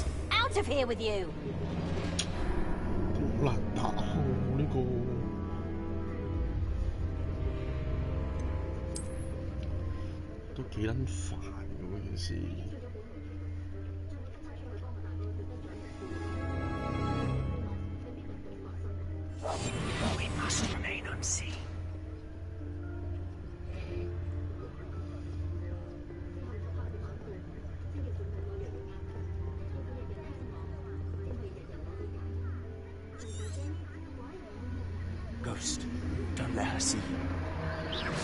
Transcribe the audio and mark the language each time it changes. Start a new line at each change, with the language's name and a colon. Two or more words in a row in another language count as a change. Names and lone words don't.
English: Out of here with you!
Cantonese: 好難打喎呢個，都幾撚煩嘅喎件事。
English: We must remain unseen. Ghost, don't let her see you.